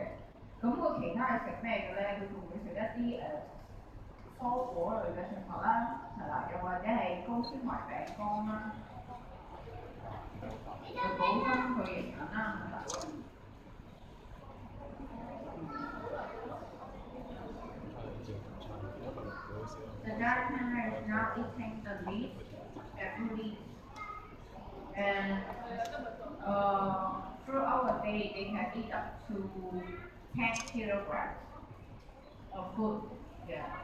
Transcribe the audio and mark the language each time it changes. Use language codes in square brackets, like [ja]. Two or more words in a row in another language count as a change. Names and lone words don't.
[yue] 咁佢其他係食咩嘅咧？佢仲會食一啲蔬果類嘅食物啦，係啦，又或者係高纖維餅乾啦，去補充佢營養啦，係啦。 [en] The dark panda is now eating the leaf, every leaf, and throughout the day they can eat up to 10 kilograms of food. Yeah.